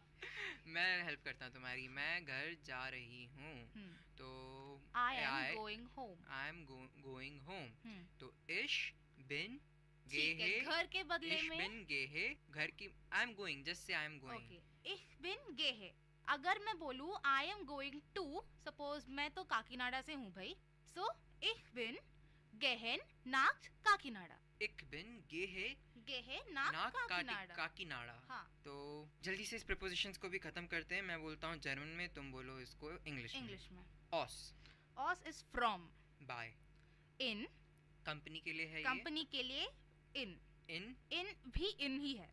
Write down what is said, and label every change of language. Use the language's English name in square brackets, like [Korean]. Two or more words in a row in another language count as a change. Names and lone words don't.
[Hindi] मैं हेल्प करता हूँ तुम्हारी, मैं घर जा रही हूँ तो [English] I am going home, I am going home तो [German] ich bin [Hindi] ठीक है, घर के बदले [German] ich [Hindi] में [German] bin gehe, [English] घर की I am going, just say I am going। [Hindi] okay, [German] ich bin gehe। [Hindi] अगर मैं बोलूं [English] I am going to, [Hindi] सपोज मैं तो काकीनाडा से हूँ भाई, [German] so ich bin gehen nach काकीनाडा। ich bin gehe nach काकीनाडा। [Hindi] हाँ। तो जल्दी से इस प्रीपोजिशंस को भी खत्म करते हैं। मैं बोलता हूँ जर्मन में, तुम बोलो इसको इंग्लिश में। [German] ऑस [English] is from, [German] बाय इन [Hindi] कंपनी के लिए है, कंपनी के लिए इन भी इन ही है,